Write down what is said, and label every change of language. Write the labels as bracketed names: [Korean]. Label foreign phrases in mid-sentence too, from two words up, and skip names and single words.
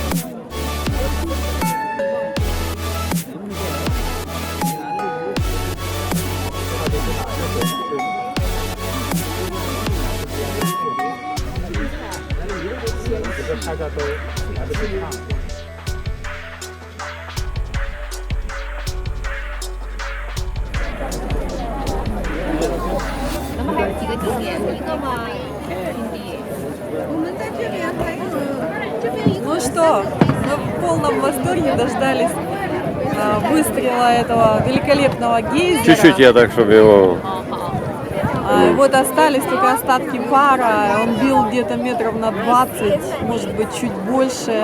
[Chinese] 大家都来得及看。那么还有几个景点，一个吗？景点。我们在这边还有这边一个。 [Russian] Ну что, мы в полном восторге дождались выстрела этого великолепного гейзера. Чуть-чуть я так, чтобы его... Вот остались только остатки пара, он бил где-то метров на 20, может быть чуть больше.